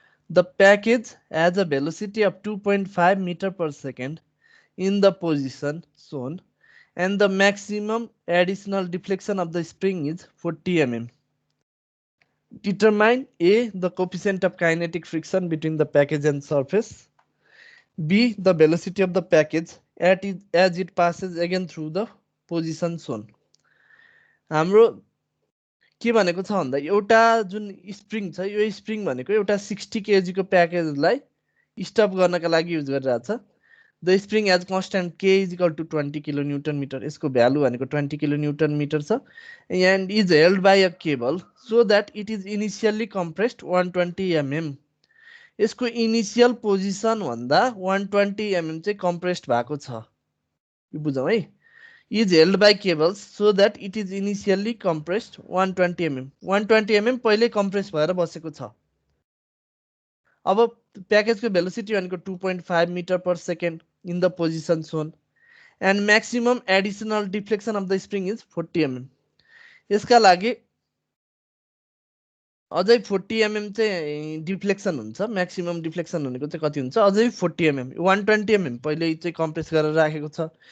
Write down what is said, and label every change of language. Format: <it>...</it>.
<en>The package has a velocity of 2.5 meter per second in the position shown and the maximum additional deflection of the spring is 40 mm. Determine A, the coefficient of kinetic friction between the package and surface. B, the velocity of the package as it passes again through the position shown.</en> <ne>हाम्रो के भनेको छ भन्दा एउटा जुन spring छ यो spring भनेको एउटा 60 kg को प्याकेजलाई स्टप गर्नका लागि युज गरिरहेछ।</ne> <en>the spring as constant K is equal to 20 kilonewton metre,</en> <ne>यसको भ्यालु भनेको 20 किलोन्युटन मिटर छ</ne> <en>And is held by a cable so that it is initially compressed 120 mm।</en> <ne>यसको इनिसियल पोजिसन भन्दा 120 mm चाहिँ कम्प्रेस्ड भएको छ, यो बुझौँ है।</ne> <en>is held by cables so that it is initially compressed 120 mm.</en> <ne>120 mm पहिले कम्प्रेस भएर बसेको छ। अब प्याकेजको भेलोसिटी भनेको</ne> <en>2.5 metre per second in the position shown and maximum additional deflection of the spring is 40 mm।</en> <ne>यसका लागि अझै 40 mm चाहिँ डिफ्लेक्सन हुन्छ, म्याक्सिमम डिफ्लेक्सन भनेको चाहिँ कति हुन्छ, अझै 40 mm, 120 mm पहिले चाहिँ कम्प्रेस गरेर राखेको छ।</ne>